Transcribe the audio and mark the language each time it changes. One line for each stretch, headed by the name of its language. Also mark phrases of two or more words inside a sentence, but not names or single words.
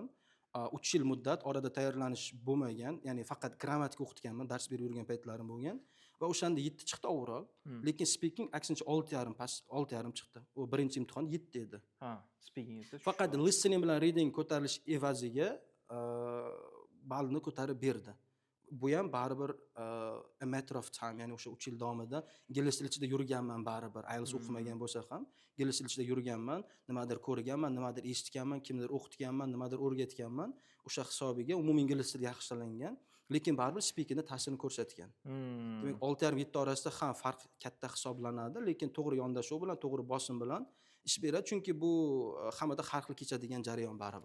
Uzbek: 3 yil muddat orada tayyorlanish bo'lmagan, ya'ni faqat grammatika o'qitganman, dars berib yurgan paytlarim bo'lgan va o'shanda 7 chiqdi overall. Lekin speaking aksincha 6,5 chiqdi. U birinchi imtihon 7 edi. Speaking esa. Faqat listening bilan reading ko'tarilish evaziga ballni ko'tarib berdi. Bu ham baribir
English: a matter of time,
Uzbek: ya'ni o'sha 3 yil davomida ingliz tili ichida yurganman baribir. IELTS o'qimagan bo'lsa ham, ingliz tili ichida yurganman, nimadir ko'rganman, nimadir eshitganman, kimdir o'qitganman, nimadir o'rgatganman. O'sha hisobiga umumiy ingliz tili yaxshilangan, lekin baribir speakingda ta'sirini ko'rsatgan. Demak, 6,5-7 orasida ham farq katta hisoblanadi, lekin to'g'ri yondashuv bilan, to'g'ri bosim bilan ish beradi, chunki bu hammada har xil kechadigan jarayon baribir.